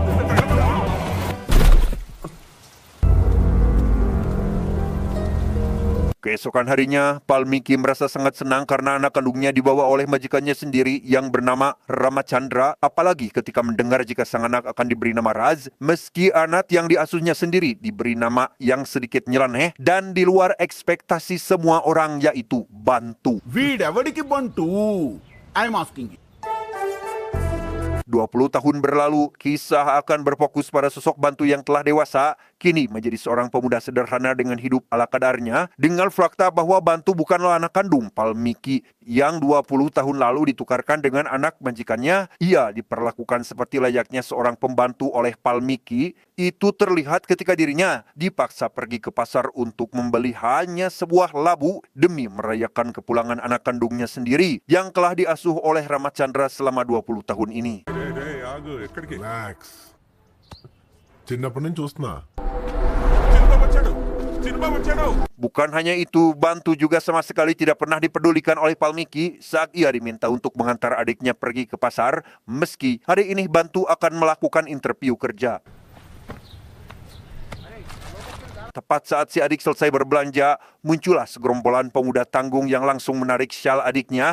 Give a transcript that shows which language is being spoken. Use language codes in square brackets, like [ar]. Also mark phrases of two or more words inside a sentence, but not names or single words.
[id] Keesokan harinya, Palmiki merasa sangat senang karena anak kandungnya dibawa oleh majikannya sendiri yang bernama Ramachandra, apalagi ketika mendengar jika sang anak akan diberi nama Raz, meski anak yang diasuhnya sendiri diberi nama yang sedikit nyeleneh dan di luar ekspektasi semua orang, yaitu Bantu. [te] వీడెవడికి బంటు [en] I'm asking [id] 20 tahun berlalu, kisah akan berfokus pada sosok Bantu yang telah dewasa, kini menjadi seorang pemuda sederhana dengan hidup ala kadarnya, dengan fakta bahwa Bantu bukanlah anak kandung Palmiki yang 20 tahun lalu ditukarkan dengan anak majikannya. Ia diperlakukan seperti layaknya seorang pembantu oleh Palmiki. Itu terlihat ketika dirinya dipaksa pergi ke pasar untuk membeli hanya sebuah labu demi merayakan kepulangan anak kandungnya sendiri yang telah diasuh oleh Ramachandra selama 20 tahun ini. [te] ఆగు ఎక్కడికి రిలాక్స్ చిన్నప్పటి నుంచి చూస్తున్నా చిన్నబాబు వచ్చాడు [id] Bukan hanya itu, Bantu juga sama sekali tidak pernah dipedulikan oleh Palmiki saat ia diminta untuk mengantar adiknya pergi ke pasar, meski hari ini Bantu akan melakukan interview kerja. Tepat saat si adik selesai berbelanja, muncullah segerombolan pemuda tanggung yang langsung menarik syal adiknya.